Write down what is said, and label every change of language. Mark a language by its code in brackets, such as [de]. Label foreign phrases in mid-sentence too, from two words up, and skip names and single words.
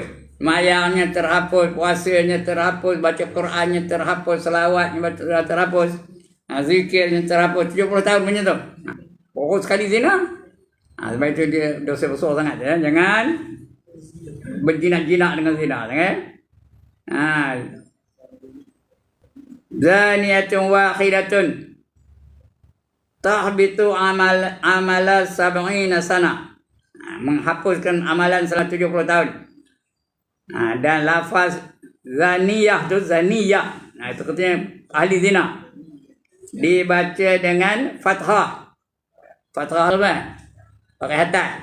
[ms] Mayangnya terhapus, puasanya terhapus, baca Qurannya terhapus, selawatnya terhapus, zikirnya terhapus 70 tahun punya tu. Pokok sekali zina. Sebab itu dia dosa besar sangat ya. Jangan berjinak-jinak dengan zina, jangan. [ar] زانيةٌ واحدةٌ تحبط عمل سبعين سنة. [ms] Menghapuskan amalan selama 70 tahun. Dan lafaz zaniyah tu zaniyah. Itu katanya ahli zina. Dibaca dengan fathah. Fathah apa? Pakai hatta.